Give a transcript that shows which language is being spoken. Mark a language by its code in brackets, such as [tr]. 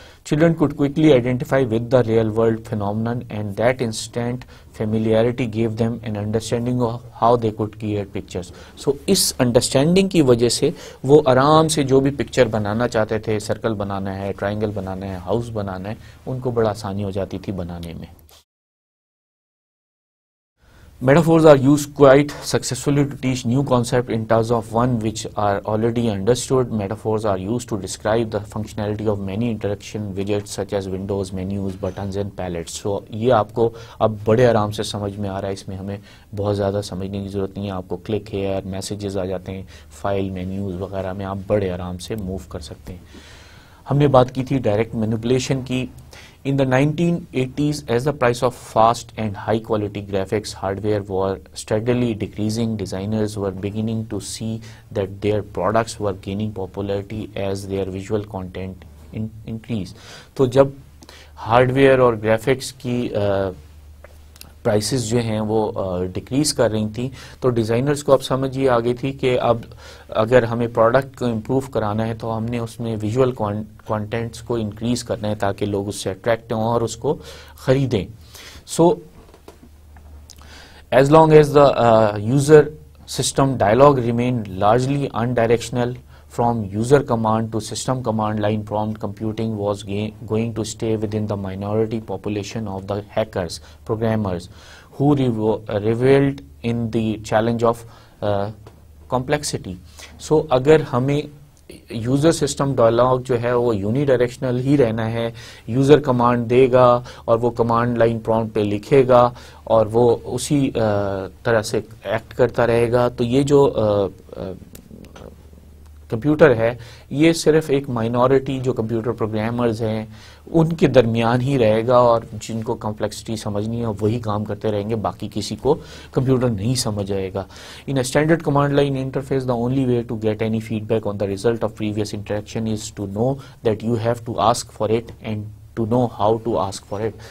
[en] Children could quickly identify with the real world phenomenon, and that instant familiarity gave them an understanding of how they could create pictures. [ur] So اس understanding کی وجہ سے وہ آرام سے جو بھی picture بنانا چاہتے تھے, سرکل بنانا ہے, ٹرائنگل بنانا ہے, ہاؤس بنانا ہے, ان کو بڑا آسانی ہو جاتی تھی بنانے میں. [en] Metaphors are used quite successfully to teach new concepts in terms of one which are already understood. Metaphors are used to describe the functionality of many interaction widgets such as windows, menus, buttons and palettes. [ur] So یہ آپ کو اب بڑے آرام سے سمجھ میں آ رہا ہے, اس میں ہمیں بہت زیادہ سمجھنے کی ضرورت نہیں ہے. آپ کو کلک ہیئر, میسیجز آ جاتے ہیں, فائل, مینیوز وغیرہ میں آپ بڑے آرام سے موو کر سکتے ہیں. ہم نے بات کی تھی ڈائریکٹ مینیپولیشن کی. [en] In the 1980s, as the price of fast and high-quality graphics hardware were steadily decreasing, designers were beginning to see that their products were gaining popularity as their visual content increased. [ur] تو جب hard where اور graphics کی prices جو ہیں وہ decrease کر رہی تھیں تو ڈیزائنرز کو اب سمجھ یہ آ گئی تھی کہ اب اگر ہمیں پروڈکٹ کو امپروو کرانا ہے تو ہم نے اس میں ویژول کانٹینٹس کو انکریز کرنا ہے تاکہ لوگ اس سے اٹریکٹ ہوں اور اس کو خریدیں. [en] So as long as the user system dialogue remain largely unidirectional from user command to system command line prompt computing was going to stay within the minority population of the hackers, programmers, who reveled in the challenge of complexity. [ur] So اگر ہمیں user system dialogue جو ہے وہ uni directional ہی رہنا ہے, user command دے گا اور وہ command line prompt پہ لکھے گا اور وہ اسی طرح سے ایکٹ کرتا رہے گا, تو یہ جو کمپیوٹر ہے یہ صرف ایک مائنورٹی جو کمپیوٹر پروگرامرز ہیں ان کے درمیان ہی رہے گا, اور جن کو کمپلیکسٹی سمجھنی ہے وہی کام کرتے رہیں گے, باقی کسی کو کمپیوٹر نہیں سمجھ آئے گا. [en] In a standard command line interface, the only way to get any feedback on the result of previous interaction is to know that you have to ask for it and to know how to ask for it.